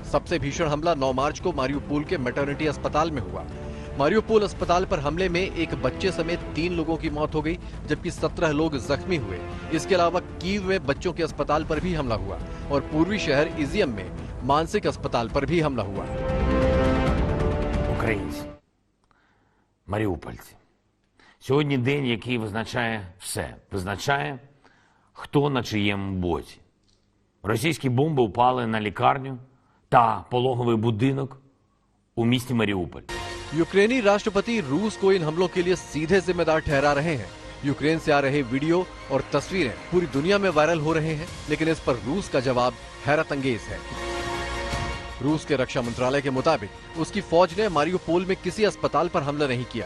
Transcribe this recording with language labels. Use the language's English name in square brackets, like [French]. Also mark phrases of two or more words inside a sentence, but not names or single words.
[Hindi] सबसे भीषण हमला 9 मार्च को मारियोपोल के मैटरनिटी अस्पताल में हुआ। मारियोपोल अस्पताल पर हमले में एक बच्चे समेत 3 लोगों की मौत हो गई जबकि 17 लोग जख्मी हुए। इसके अलावा कीव में बच्चों के अस्पताल पर भी हमला हुआ और पूर्वी शहर इजियम में मानसिक अस्पताल पर भी हमला हुआ। [Ukrainian] Українці, маріупольці. Сьогодні день, який визначає все. Визначає, хто на чиєму боці. Російські бомби упали на лікарню та пологовий будинок у місті Маріуполь. [Hindi] यूक्रेनी राष्ट्रपति रूस को इन हमलों के लिए सीधे जिम्मेदार ठहरा रहे हैं। यूक्रेन से आ रहे वीडियो और तस्वीरें पूरी दुनिया में वायरल हो रहे हैं, लेकिन इस पर रूस का जवाब हैरत अंगेज है। रूस के रक्षा मंत्रालय के मुताबिक उसकी फौज ने मारियोपोल में किसी अस्पताल पर हमला नहीं किया।